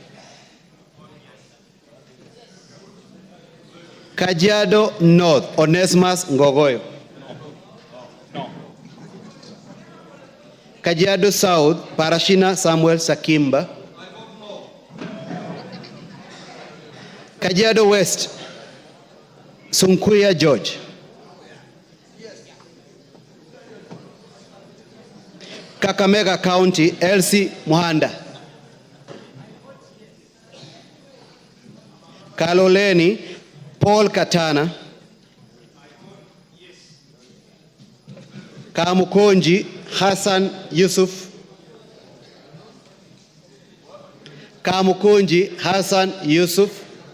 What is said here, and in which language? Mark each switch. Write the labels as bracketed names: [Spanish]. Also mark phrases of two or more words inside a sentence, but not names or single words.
[English] Kajiado North, Onesimus Ngogoyo. Kajiado South, Parashina Samuel Sakimba. Kajiado West, Sunkuya George. Kakamega County, Elsie Muhanda. Kaloleni Paul Katana, Kamukonji Hassan Yusuf, Kamukonji Hassan Yusuf,